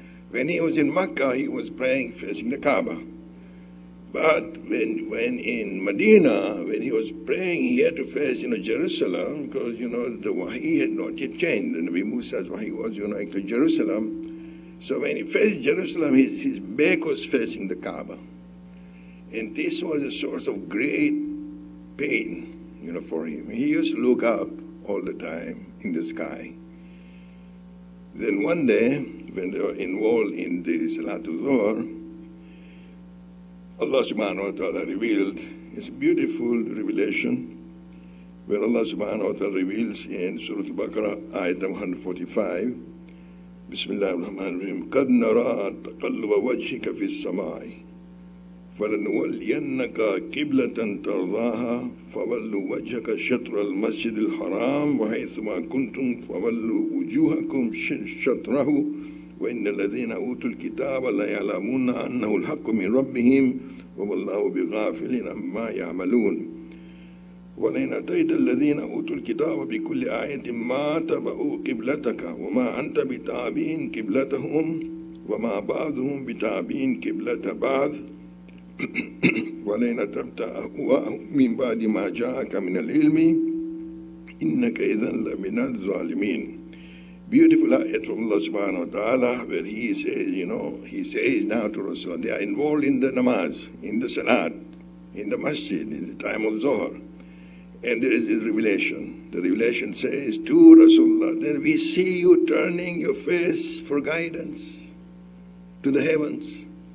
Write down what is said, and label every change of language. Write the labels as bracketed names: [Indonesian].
[English] When he was in Makkah, he was praying facing the Kaaba. But when in Medina, when he was praying, he had to face, Jerusalem, because, the Wahi had not yet changed. The Nabi Musa's Wahi was, actually Jerusalem. So when he faced Jerusalem, his back was facing the Kaaba. And this was a source of great pain, for him. He used to look up all the time in the sky. Then one day, when they were involved in the Salatul Dhuhr, Allah subhanahu wa ta'ala revealed, it's a beautiful revelation, where Allah subhanahu wa ta'ala reveals in Surah Al-Baqarah, ayat 145, [Arabic] Bismillah ar-Rahman ar-Rahim, قَدْ نَرَى تَقَلُّبَ وَجْهِكَ فِي السَّمَاءِ فَلَنُوَلِّيَنَّكَ قِبْلَةً تَرْضَاهَا فَوَلُّوا وَجْهَكَ شَطْرَ الْمَسْجِدِ الْحَرَامِ وَحَيْثُمَا كُنْتُمْ فَوَلُّوا وُجُوهَكُمْ شَطْرَهُ وَإِنَّ الَّذِينَ أُوتُوا الْكِتَابَ لَيَعْلَمُونَ أَنَّهُ الْحَقُّ مِنْ رَبِّهِمْ وَاللَّهُ بِغَافِلٍ عَمَّا يَعْمَلُونَ وَلَئِنْ أَتَيْتَ الَّذِينَ أُوتُوا الْكِتَابَ بِكُلِّ آيَةٍ مَا تَبَعُوا قِبْلَتَكَ وَمَا أَنْتَ بِتَابِعٍ قِبْلَتَهُمْ وَمَا بَعْضُهُمْ بِتَابِعٍ قِبْلَةَ بَعْضٍ وَلَئِنْ أَتَبْتَ أَهْوَاءَهُمْ مِنْ بَعْدِ مَا جَاءَكَ مِنَ الْعِلْمِ إِنَّكَ إِذًا لَمِنَ الظَّالِمِينَ. [English] Beautiful ayat from Allah subhanahu wa ta'ala, where he says, he says now to Rasulullah, they are involved in the namaz, in the salat, in the masjid, in the time of Zohar. And there is a revelation. The revelation says to Rasulullah, then we see you turning your face for guidance to the heavens.